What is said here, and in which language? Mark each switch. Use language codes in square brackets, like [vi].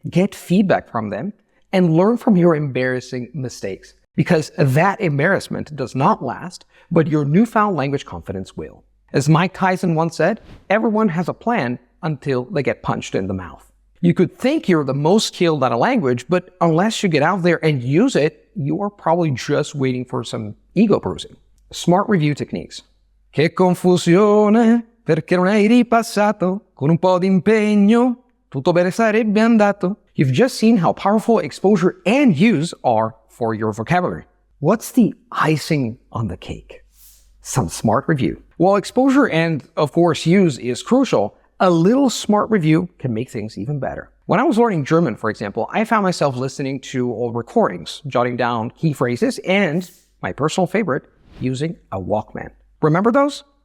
[en] Get feedback from them and learn from your embarrassing mistakes, because that embarrassment does not last, but your newfound language confidence will. As Mike Tyson once said, everyone has a plan until they get punched in the mouth. You could think you're the most skilled at a language, but unless you get out there and use it, you are probably just waiting for some ego bruising. Smart review techniques. [it] Che confusione, perché non hai ripassato, con un po' di impegno, tutto bene sarebbe andato. [en] You've just seen how powerful exposure and use are for your vocabulary. What's the icing on the cake? Some smart review. While exposure and, of course, use is crucial, a little smart review can make things even better. When I was learning German, for example, I found myself listening to old recordings, jotting down key phrases, and, my personal favorite, using a Walkman. Remember those?